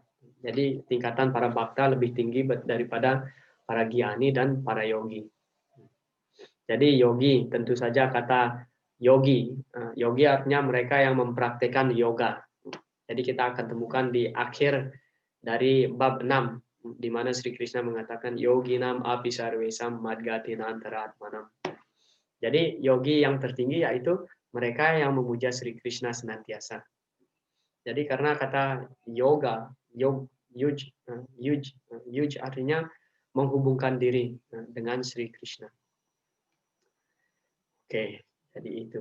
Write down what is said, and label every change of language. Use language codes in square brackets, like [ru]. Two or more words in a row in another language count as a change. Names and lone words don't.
[id] Jadi tingkatan para bhakta lebih tinggi daripada para gyani dan para yogi. Jadi yogi, tentu saja kata yogi. Yogi artinya mereka yang mempraktekkan yoga. Jadi kita akan temukan di akhir dari bab 6, di mana Sri Krishna mengatakan [sa] योगिनाम् अपि सर्वेषाम् मद्गतेन अन्तरात्मना. [id] Jadi yogi yang tertinggi yaitu mereka yang memuja Sri Krishna senantiasa. Jadi karena kata yoga, yuj artinya menghubungkan diri dengan Sri Krishna. Oke, jadi itu.